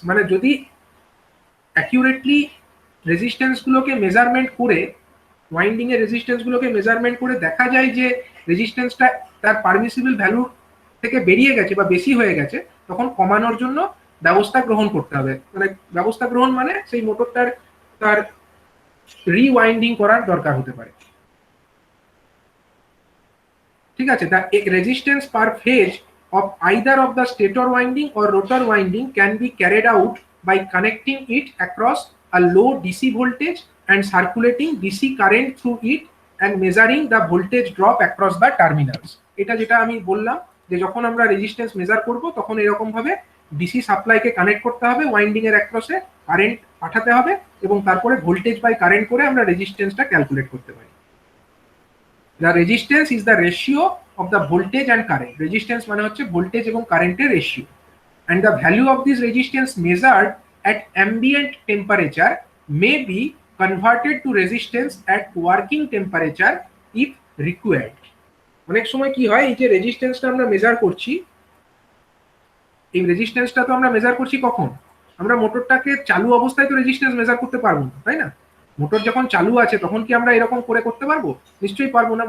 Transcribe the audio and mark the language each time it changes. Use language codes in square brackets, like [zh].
[bn] মানে যদি accurately রেজিস্ট্যান্সগুলোকে measurement করে, ওয়াইন্ডিং এর রেজিস্ট্যান্সগুলোকে মেজারমেন্ট করে দেখা যায় যে রেজিস্ট্যান্সটা তার পারমিসিবল ভ্যালু থেকে বেরিয়ে গেছে বা বেশি হয়ে গেছে, তখন কমানোর জন্য ব্যবস্থা গ্রহণ করতে হবে। মানে ব্যবস্থা গ্রহণ মানে সেই মোটরটার তার রিওয়াইন্ডিং করার দরকার হতে পারে। ঠিক আছে, [en] the resistance per phase of either of the stator winding or rotor winding can be carried out by connecting it across a low DC voltage and circulating DC current through it and measuring the voltage drop across the terminals। [bn] এটা যেটা আমি বললাম যে যখন আমরা resistance measure করব তখন এরকম ভাবে ডিসি সাপ্লাইকে কানেক্ট করতে হবে, ওয়াইন্ডিং এর অ্যাক্রসে কারেন্ট পাঠাতে হবে এবং তারপরে ভোল্টেজ বাই কারেন্ট করে আমরা রেজিস্ট্যান্সটা ক্যালকুলেট করতে পারি। [en] The resistance is the ratio of the voltage and current. [bn] Resistance মানে হচ্ছে ভোল্টেজ এবং কারেন্টের ratio. [en] And the value of this resistance measured at ambient temperature may be converted to resistance at working temperature if required. [bn] অনেক সময় কি হয়, এই যে রেজিস্ট্যান্সটা আমরা মেজার করছি, এই রেজিস্ট্যান্সটা তো আমরা মেজার করছি কখন? আমরা মোটরটাকে চালু অবস্থায় তো রেজিস্ট্যান্স মেজার করতে পারবো না, তাই না? মোটর যখন চালু আছে তখন কি আমরা এরকম করে করতে পারবো? নিশ্চয়ই পারবো না।